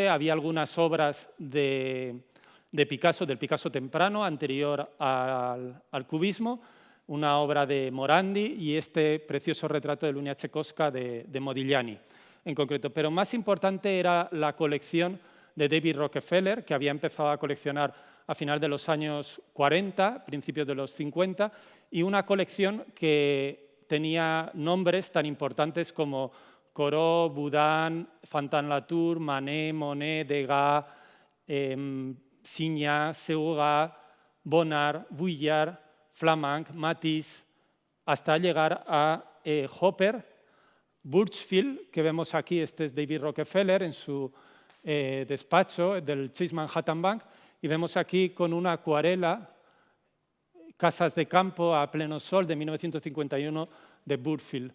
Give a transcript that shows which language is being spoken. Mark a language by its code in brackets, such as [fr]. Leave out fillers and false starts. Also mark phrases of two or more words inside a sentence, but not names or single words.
[es] Había algunas obras de Picasso, del Picasso temprano, anterior al cubismo, una obra de Morandi y este precioso retrato de Lunia Chekowska de Modigliani en concreto. Pero más importante era la colección de David Rockefeller, que había empezado a coleccionar a finales de los años 40, principios de los 50, y una colección que tenía nombres tan importantes como Corot, Boudin, Fantin-Latour, Manet, Monet, Degas, Signac, Seurat, Bonnard, Vuillard, Flamand, Matisse, hasta llegar a Hopper, Burchfield, que vemos aquí, este es David Rockefeller en su despacho del Chase Manhattan Bank, y vemos aquí con una acuarela Casas de campo a pleno sol de 1951 de Burchfield.